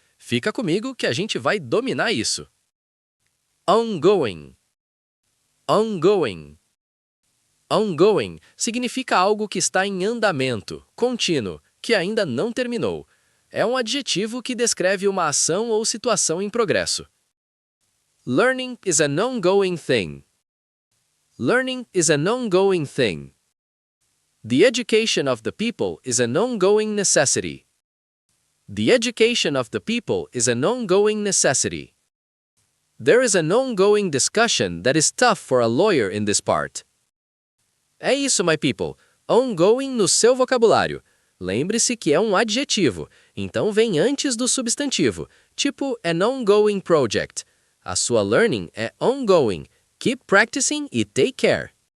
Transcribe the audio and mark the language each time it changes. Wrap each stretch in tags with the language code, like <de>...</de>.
<pt>Fica comigo que a gente vai dominar isso. Ongoing. Ongoing. Ongoing significa algo que está em andamento, contínuo, que ainda não terminou. É um adjetivo que descreve uma ação ou situação em progresso.</pt> <en>Learning is an ongoing thing. Learning is an ongoing thing. The education of the people is an ongoing necessity. The education of the people is an ongoing necessity. There is an ongoing discussion that is tough for a lawyer in this part.</en> <pt>É isso,</pt> <en>my people.</en> <pt>Ongoing no seu vocabulário. Lembre-se que é um adjetivo, então vem antes do substantivo, tipo</pt> <en>an ongoing project.</en> <pt>A sua learning é ongoing.</pt> <en>Keep practicing</en> <pt>e</pt> <en>take care.</en>